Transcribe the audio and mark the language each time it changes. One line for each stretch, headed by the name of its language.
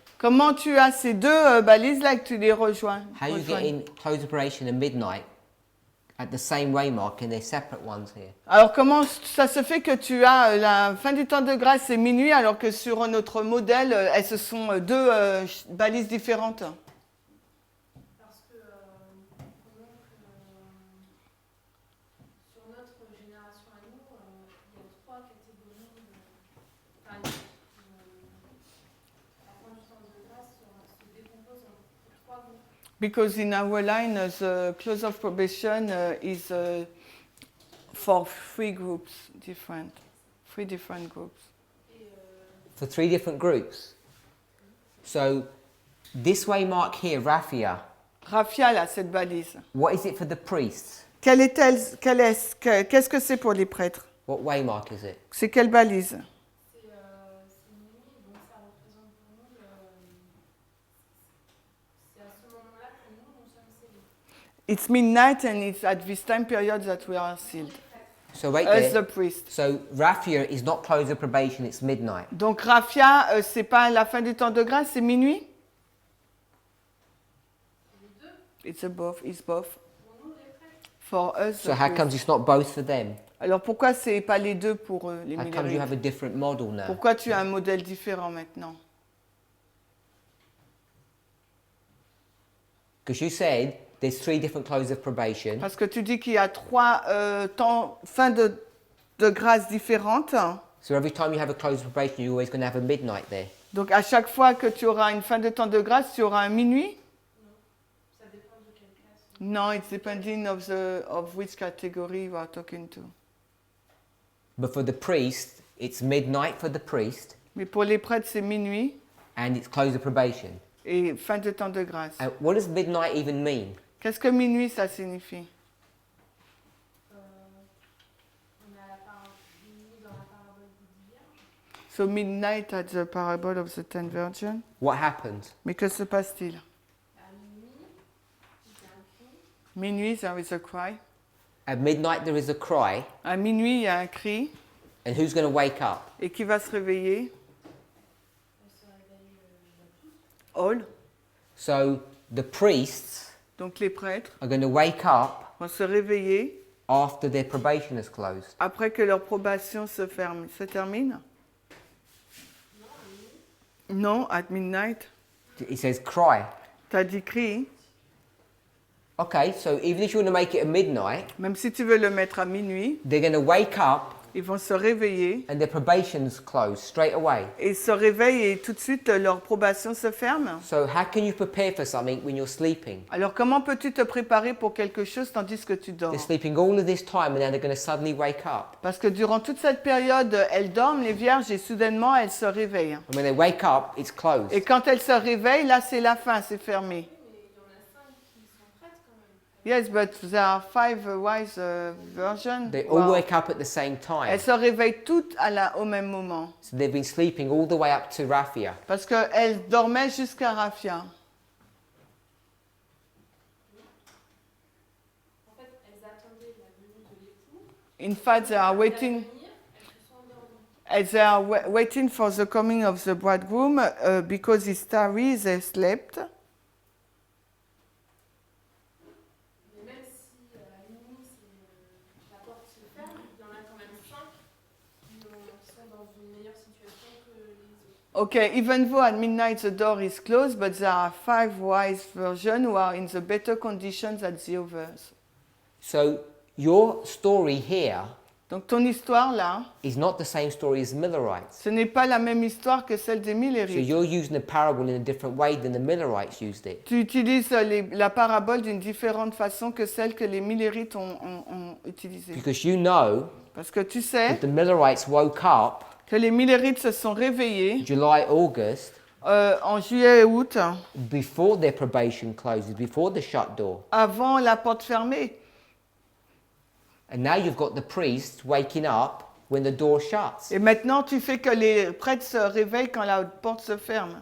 French: comment tu as ces deux balises-là et que tu les rejoins.
English: How you get in close of probation and midnight at the same waymark and they're separate ones here.
French: Alors comment ça se fait que tu as la fin du temps de grâce et minuit alors que sur notre modèle, elles ce sont deux balises différentes? Parce que
English: Because in our line, the close of probation is for three different groups. For 3 different groups. So this way mark here, raffia.
French: Raffia, là, cette balise.
English: What is it for the priests?
French: Qu'est-ce que c'est pour les prêtres?
English: What way mark is it?
French: C'est quelle balise? C'est minuit, donc ça représente pour nous c'est à ce moment-là que nous sommes scellés.
English: It's midnight and it's at this time period that we are sealed. So wait As there. the priest. So raffia is not close of probation, it's midnight.
French: Donc raffia, c'est pas la fin du temps de grâce, c'est minuit?
English: It's both. For us. So how comes it's not both for them?
French: Alors pourquoi c'est pas les deux pour les
English: How comes you
French: millérites?
English: have a different model now?
French: Pourquoi tu as un modèle différent maintenant?
English: Because you said there's 3 different closes of probation.
French: Parce que tu dis qu'il y a 3 fins de grâce différentes.
English: So every time you have a close of probation, you're always going to have a midnight there.
French: Donc à chaque fois que tu auras une fin de temps de grâce, tu auras un minuit? Ça dépend de quelle classe.
English: No, it's depending of which category you are talking to. But for the priest, it's midnight for the priest,
French: Mais pour les prêtres, c'est minuit
English: and it's close of probation.
French: et fin de temps de grâce.
English: What does midnight even mean?
French: Qu'est-ce que minuit, ça signifie? On a minuit dans la parabole des 10 vierges.
English: So midnight at the parable of the 10 virgins. What happens?
French: Mais que se passe-t-il? À minuit, il y a un cri.
English: Minuit, there is a cry. At midnight, there is a cry,
French: À minuit, il y a un cri.
English: and who's going to wake up?
French: Et qui va se réveiller? Elle se réveille
English: All. So the priests
French: Donc les prêtres
English: are going to wake up
French: vont se réveiller
English: after their probation is closed.
French: après que leur probation se termine.
English: Non, at midnight. It says cry.
French: T'as dit cri.
English: Okay, so even if you want to make it at midnight,
French: Même si tu veux le mettre à minuit,
English: they're going to wake up
French: ils vont se réveiller.
English: and their probation's closed straight away.
French: Ils se réveillent et tout de suite leur probation se ferme.
English: So how can you prepare for something when you're sleeping?
French: Alors comment peux-tu te préparer pour quelque chose tandis que tu dors?
English: They're sleeping all of this time and now they're going to suddenly wake up.
French: Parce que durant toute cette période, elles dorment, les vierges, et soudainement, elles se réveillent.
English: And when they wake up, it's closed.
French: Et quand elles se réveillent, là, c'est la fin, c'est fermé. Mais il y en a 5 qui sont prêtes quand même.
English: Yes, but there are 5 wise virgins. They all Wow. wake up at the same time.
French: Elles se réveillent toutes au même moment.
English: So they've been sleeping all the way up to Raphia.
French: Parce qu'elles dormaient jusqu'à Raphia. En fait, elles attendaient la venue de l'époux.
English: In fact, they are waiting.
French: Venir, elles se sont endormies.
English: As they are waiting for the coming of the bridegroom, because he tarries, they slept.
French: Mais même si à minuit, la porte se ferme, il y en a quand même 5 qui sont dans une meilleure situation que les autres.
English: Okay, even though at midnight the door is closed, but there are 5 wise virgins who are in the better conditions than the others. So your story here
French: Donc ton histoire là,
English: is not the same story as Millerites.
French: ce n'est pas la même histoire que celle des
English: So
French: Millérites.
English: you're using the parable in a different way than the Millerites used it.
French: Tu utilises la parabole d'une différente façon que celle que les Millérites ont utilisée.
English: Because you know
French: Parce que tu sais
English: that the Millerites woke up
French: que les Millérites se sont réveillés
English: July, August,
French: en juillet et août
English: before their probation closes, before the shut door.
French: avant la porte fermée.
English: And now you've got the priests waking up when the door shuts.
French: Et maintenant, tu fais que les prêtres se réveillent quand la porte se ferme.